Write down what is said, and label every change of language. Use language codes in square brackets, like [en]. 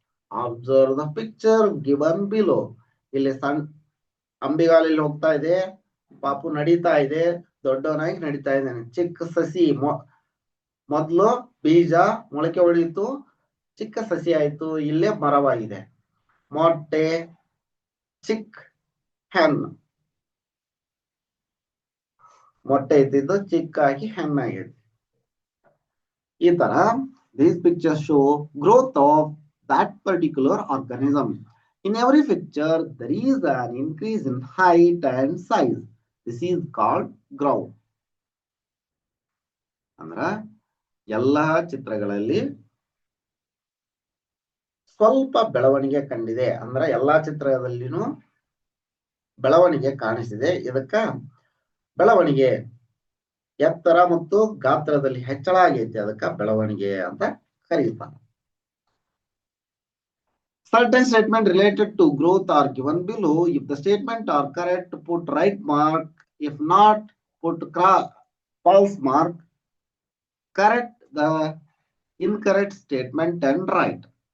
[en] Observe the picture given below. [kn] ಇಲ್ಲಿ ಸಣ್ಣ ಅಂಬಿಗಾಲಲ್ಲಿ ಹೋಗ್ತಾ ಇದೆ, ಪಾಪು ನಡೀತಾ ಇದೆ, ದೊಡ್ಡವನಾಗಿ ನಡೀತಾ ಇದ್ದಾನೆ. ಚಿಕ್ಕ ಸಸಿ ಮೊದ್ಲು ಬೀಜ ಮೊಳಕೆ ಹೊಡೆಯಿತು, ಚಿಕ್ಕ ಸಸಿ ಆಯ್ತು, ಇಲ್ಲೇ ಮರವಾಗಿದೆ. ಮೊಟ್ಟೆ, ಚಿಕ್ hen, ಮೊಟ್ಟೆ ಇದ್ದಿದ್ದು ಚಿಕ್ಕಾಗಿ ಹೆಣ್ಣಾಗೈತಿ. ಈ ತರ [en] these pictures show growth of that particular organism. In every picture there is an increase in height and size. This is called growth. [kn] ಅಂದ್ರ ಎಲ್ಲಾ ಚಿತ್ರಗಳಲ್ಲಿ ಸ್ವಲ್ಪ ಬೆಳವಣಿಗೆ ಕಂಡಿದೆ. ಅಂದ್ರೆ ಎಲ್ಲಾ ಚಿತ್ರದಲ್ಲಿನೂ ಬೆಳವಣಿಗೆ ಕಾಣಿಸಿದೆ. ಇದಕ್ಕ ಬೆಳವಣಿಗೆ ಎತ್ತರ ಮತ್ತು ಗಾತ್ರದಲ್ಲಿ ಹೆಚ್ಚಳ ಆಗೈತಿ, ಅದಕ್ಕ ಬೆಳವಣಿಗೆ ಅಂತ ಕರೀತಾರೆ. [en] Certain statement related to growth are given below. If the statement are correct, put right mark. If not, put false mark. Correct the incorrect statement and write.